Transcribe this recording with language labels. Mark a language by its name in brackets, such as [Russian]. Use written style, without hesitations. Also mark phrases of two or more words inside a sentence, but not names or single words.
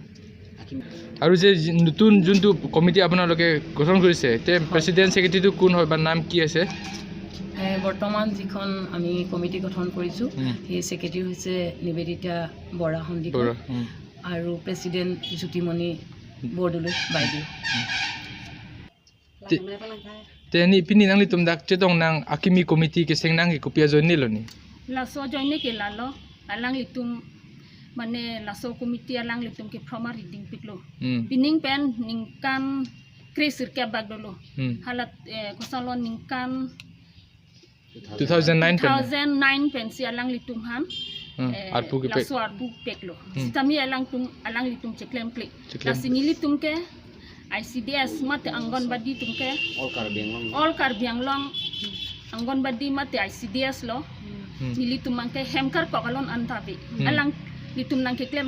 [Assamese] আৰু যে নতুন যোনটো কমিটি আপোনালোকে গঠন কৰিছে তে প্ৰেচিডেণ্ট ছেক্ৰেটাৰীটো কোন হয় বা নাম কি আছে বৰ্তমান যিখন আমি কমিটি গঠন কৰিছোঁ সেই ছেক্ৰেটাৰী হৈছে নিবেদিতা বৰা সন্দিকৈ আৰু প্ৰেচিডেণ্ট জ্যোতিমণি বৰদলৈ বাইদেউ [Karbi] তেনি পিনি nang litum dak chetong nang akimi committee ke seng nang kopia join ni lo ni laso join ni ke lalo alang litum mane laso committee alang litum ke [English] formal reading [Karbi] piklo pining pen ningkan krisir ke bagdolo halat kosalon ningkan 2009 pen si alang litum han arpu ke laso arpu peklo tami alang litum ceklem klik lasini litum ke ICDS mate Angonbadi tumke all Karbi Anglong Angonbadi mate ICDS lo nili tumangke hemkar kokalon antabi alang litum nang klem